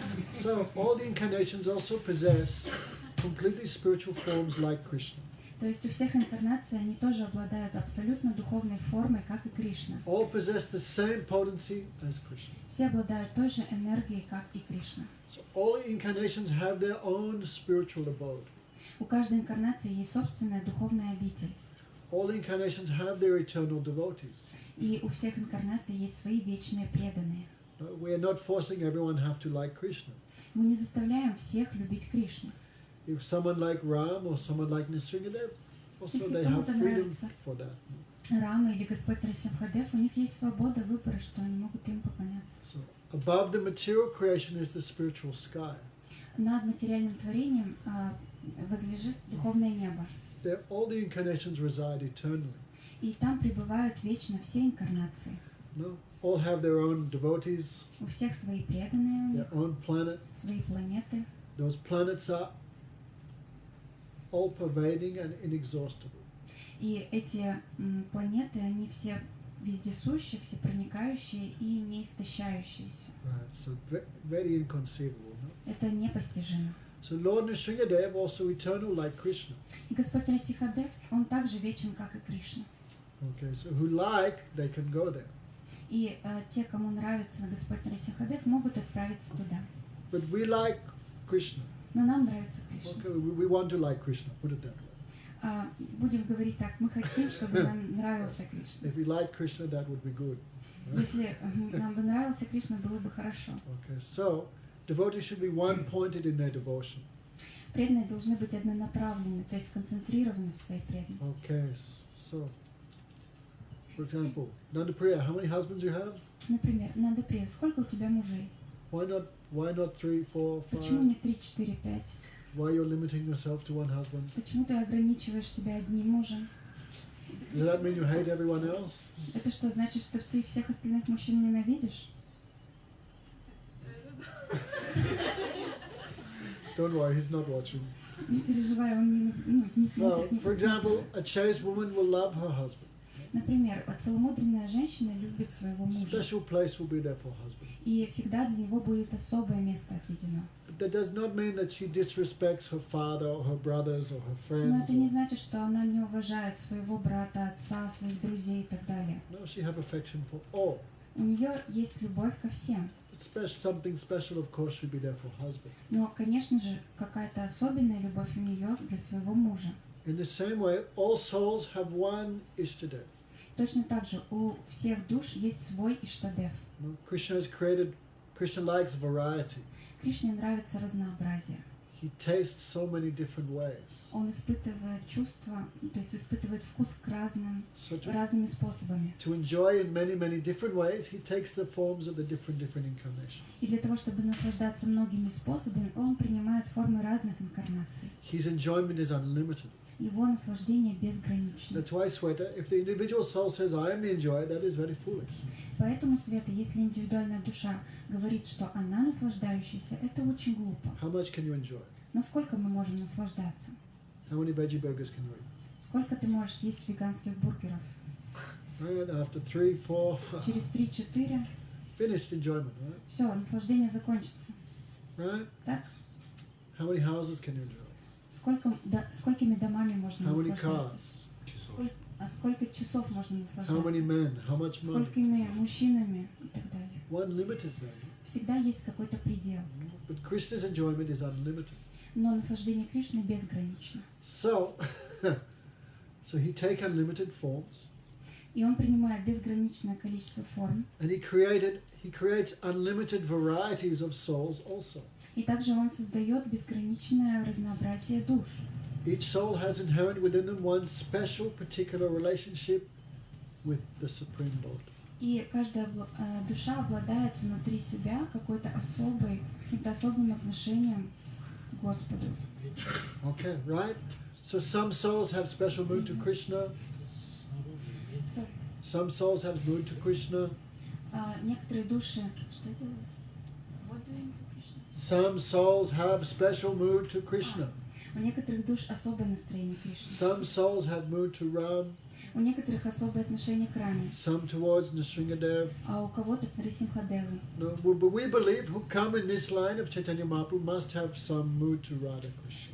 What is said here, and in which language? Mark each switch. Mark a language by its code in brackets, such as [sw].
[en] So, all the incarnations also possess completely spiritual forms like Krishna. [ru] То есть у всех инкарнаций они тоже обладают абсолютно духовной формой, как и Кришна. [en] All possess the same potency as Krishna. [ru] Все обладают той же энергией, как и Кришна. [en] So, all the incarnations have their own spiritual abode. [ru] У каждой инкарнации есть собственная духовная обитель. [en] All the incarnations have their eternal devotees. [ru] И у всех инкарнаций есть свои вечные преданные. [en] We are not forcing everyone have to like Krishna. [ru] Мы не заставляем всех любить Кришну. [en] If someone like Ram or someone like Nrsingadev, Also, [ru] Если [en] they have [ru] кому-то [en] freedom [ru] нравится [en] for that. [ru] Рама или Господь Нарисимхадев, у них есть свобода выбора, что они могут им поклоняться. [en] So, above the material creation is the spiritual sky. [ru] Над материальным творением возлежит духовное небо. [en] There, all the incarnations reside eternally. [ru] И там пребывают вечно все инкарнации. [en] No? All have their own devotees, [ru] У всех свои преданные, у них [en] their own planet. [ru] свои планеты. [en] Those planets are all-pervading and inexhaustible. [ru] И эти планеты, они все вездесущие, всепроникающие и неистощающиеся. [en] Right. So very inconceivable. No? [ru] Это непостижимо. [en] So Lord Nrsimhadev also eternal like Krishna. [ru] И Господь Нарисимхадев, он также вечен, как и Кришна. [en] Okay, so who like, they can go there. [ru] И те, кому нравится Господь Нарисимхадев, могут отправиться туда. [en] But we like Krishna. [ru] Но нам нравится Кришна. [en] Okay, we want to like Krishna, put it that way. [ru] Будем говорить так, мы хотим, чтобы нам нравился Кришна. [en] If we like Krishna, that would be good. Right? [ru] Если нам бы нравился Кришна, было бы хорошо. [en] Okay, so devotees should be one-pointed in their devotion. [ru] Преданные должны быть однонаправлены, то есть сконцентрированы в своей преданности. [en] Okay, so for example, Nandapriya, how many husbands you have? [ru] Например, Нандаприя, сколько у тебя мужей? [en] Why not 3, 4, 5? [ru] Почему не 3, 4, 5? [en] Why you're limiting yourself to one husband? [ru] Почему ты ограничиваешь себя одним мужем? [en] Does that mean you hate everyone else? [ru] Это что, значит, что ты всех остальных мужчин ненавидишь? [en] Don't worry, he's not watching. [ru] Не переживай, он не [en] Well, [ru] смотрит, не [en] for example, [ru] подсмотрит. [en] a chaste woman will love her husband. [ru] Например, целомудренная женщина любит своего мужа, [en] Special place will be there for her husband. [ru] и всегда для него будет особое место отведено. [en] But that does not mean that she disrespects her father or her brothers or her [ru] Но [en] friends. [ru] это не значит, что она не уважает своего брата, отца, своих друзей и так далее. [en] No, she have affection for all. [ru] У нее есть любовь ко всем. [en] But something special, of course, should be there for her husband. [ru] Но, конечно же, какая-то особенная любовь у нее для своего мужа. [en] In the same way, all souls have one Ishtadev. [ru] Точно так же у всех душ есть свой Иштадев. [en] No, Krishna likes variety. [ru] Кришне нравится разнообразие. [en] He tastes so many different ways. [ru] Он испытывает чувства, то есть испытывает вкус к разным, [en] So [ru] разными способами. [en] to enjoy in many, many different ways, he takes the forms of the different incarnations. [ru] И для того, чтобы наслаждаться многими способами, он принимает формы разных инкарнаций. [en] His enjoyment is unlimited. [ru] Его наслаждение безгранично. [en] That's why, Sweta, if the individual soul says, I am the enjoyer, that is very foolish. [ru] Поэтому, Света, если индивидуальная душа говорит, что она наслаждающаяся, это очень глупо. [en] How much can you enjoy? [ru] Насколько мы можем наслаждаться? [en] How many veggie burgers can you eat? [ru] Сколько ты можешь съесть веганских бургеров? [en] Right? After 3, 4, [ru] Через 3-4 [en] finished enjoyment, right? [ru] все, наслаждение закончится. [en] Right? [ru] Так? [en] How many houses can you enjoy? [ru] Сколькими домами можно [en] How many [ru] наслаждаться? [en] cars? [ru] Сколько часов можно [en] How many [ru] наслаждаться? [en] men? How much money? [ru] Сколькими мужчинами и так далее. [en] One limit is there. [ru] Всегда есть какой-то предел. [en] But Krishna's enjoyment is unlimited. [ru] Но наслаждение Кришны безгранично. [en] So he takes unlimited forms, [ru] И он принимает безграничное количество форм. [en] and he creates unlimited varieties of souls also. [ru] И также он создает безграничное разнообразие душ. [en] Each soul has inherent within them one special particular relationship with the Supreme Lord. [ru] И каждая душа обладает внутри себя каким-то особым отношением к Господу. [en] Okay, right? So some souls have special mood to Krishna. Sorry. Some souls have mood to Krishna. [ru] Некоторые души... Что это? [en] What do you do, Krishna? Some souls have special mood to Krishna. [ru] У некоторых душ особое настроение Кришны. [en] Some souls have mood to Ram. [ru] У некоторых особое отношение к Раме. [en] Some towards Nrsimhadev. [ru] А у кого-то к Нарисимхадеву. [en] No, but we believe who come in this line of Chaitanya Mahaprabhu must have some mood to Radha Krishna.